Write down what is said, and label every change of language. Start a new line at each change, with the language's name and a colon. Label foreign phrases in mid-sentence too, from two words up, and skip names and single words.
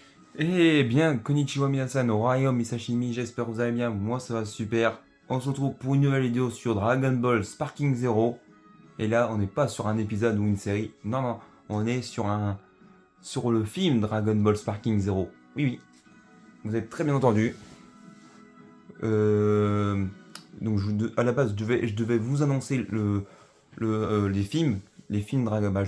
French: Eh bien,
Japanese: こんにちは皆さん,
French: Orion Misashimi, j'espère que vous allez bien, moi ça va super. On se retrouve pour une nouvelle vidéo sur Dragon Ball Sparking Zero. Et là, on n'est pas sur un épisode ou une série, non, non, on est sur le film Dragon Ball Sparking Zero. Oui, oui, vous avez très bien entendu. Euh, donc, à la base, je devais vous annoncer les films Dragon Ball.